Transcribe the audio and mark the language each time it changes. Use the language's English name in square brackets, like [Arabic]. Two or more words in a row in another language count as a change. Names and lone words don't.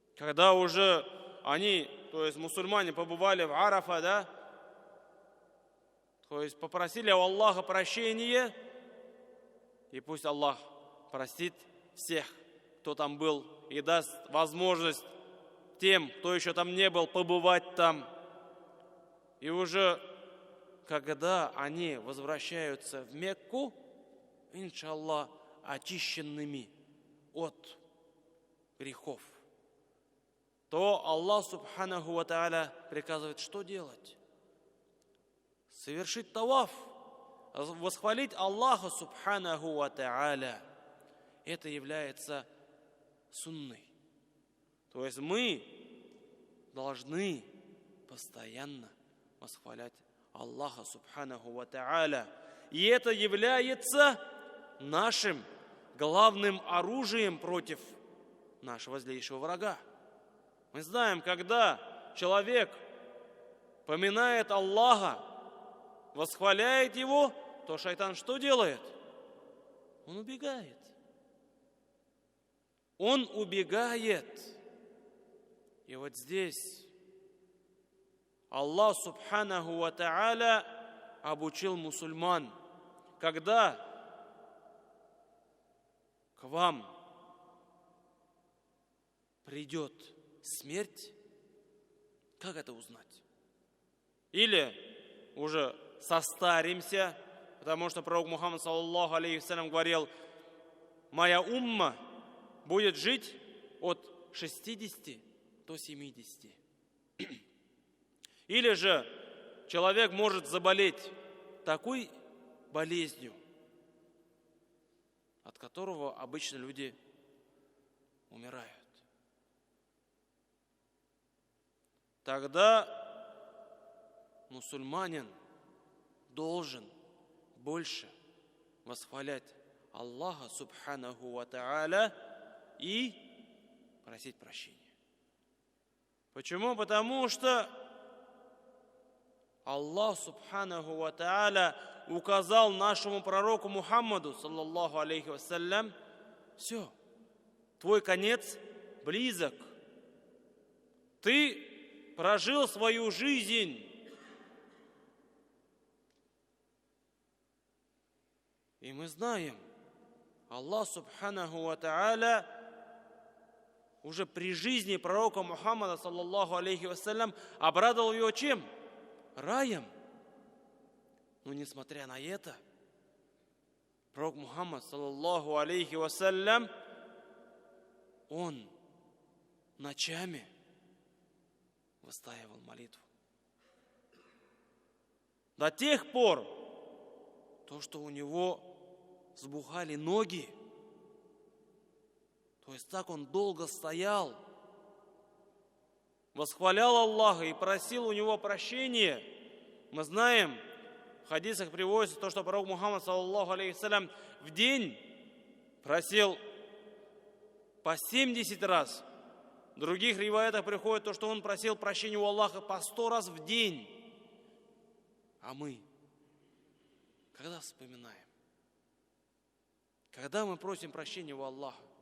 [Russian] когда уже они, то есть мусульмане, побывали в Арафа, да, то есть попросили у Аллаха прощения, и пусть Аллах простит всех, кто там был, и даст возможность тем, кто еще там не был, побывать там. И уже когда они возвращаются в Мекку, иншаллах, очищенными от грехов, то Аллах [Arabic] سبحانه وتعالى [Russian] приказывает, что делать? Совершить таваф, восхвалить Аллаха [Arabic] سبحانه وتعالى. [Russian] Это является сунной. То есть мы должны постоянно восхвалять Аллаха [Arabic] سبحانه وتعالى. [Russian] И это является нашим главным оружием против нашего злейшего врага. Мы знаем, когда человек поминает Аллаха, восхваляет Его, то шайтан что делает? Он убегает. Он убегает. И вот здесь Аллах [Arabic] سبحانه وتعالى [Russian] обучил мусульман, когда к вам придет смерть, как это узнать? Или уже состаримся, потому что пророк Мухаммад [Arabic] صلى الله عليه وسلم [Russian] говорил: моя умма будет жить от 60 до 70. Или же человек может заболеть такой болезнью, от которого обычно люди умирают. Тогда мусульманин должен больше восхвалять Аллаха [Arabic] سبحانه وتعالى [Russian] и просить прощения. Почему? Потому что Аллах [Arabic] سبحانه وتعالى [Russian] указал нашему пророку Мухаммаду [Arabic] صلى الله عليه وسلم: [Russian] все, твой конец близок. Ты прожил свою жизнь. И мы знаем, Аллах [Arabic] سبحانه وتعالى [Russian] уже при жизни пророка Мухаммада [Arabic] صلى الله عليه وسلم [Russian] обрадовал его чем? Раем. Но несмотря на это, пророк Мухаммад [Arabic] صلى الله عليه وسلم, [Russian] он ночами выстаивал молитву. До тех пор, то, что у него сбухали ноги, то есть так он долго стоял, восхвалял Аллаха и просил у него прощения. Мы знаем, в хадисах приводится то, что пророк Мухаммад [Arabic] صلى الله عليه وسلم [Russian] в день просил по 70 раз. В других риваятах приходит то, что он просил прощения у Аллаха по 100 раз в день. А мы когда вспоминаем? Когда мы просим прощения у Аллаха?